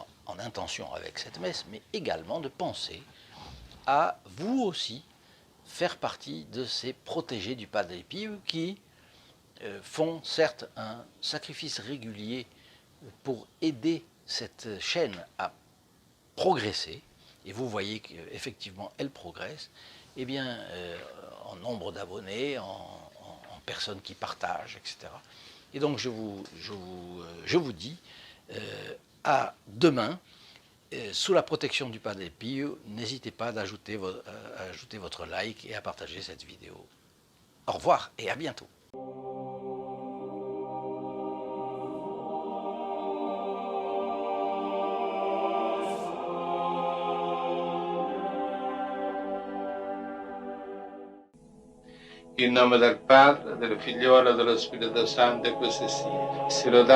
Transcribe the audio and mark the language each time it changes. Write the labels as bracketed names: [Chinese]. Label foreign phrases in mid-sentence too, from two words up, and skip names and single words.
[French] en intention avec cette messe, mais également de penser à vous aussi faire partie de ces protégés du Padre Pio qui font certes un sacrifice régulier pour aider cette chaîne à progresser, et vous voyez qu'effectivement elle progresse, eh bien, en nombre d'abonnés, en personnes qui partagent, etc. Et donc je vous dis à demain, sous la protection du Padre Pio, n'hésitez pas à ajouter votre like et à partager cette vidéo. Au revoir et à bientôt. [Italian] In nome del Padre, del Figliolo e dello Spirito Santo, e così sia.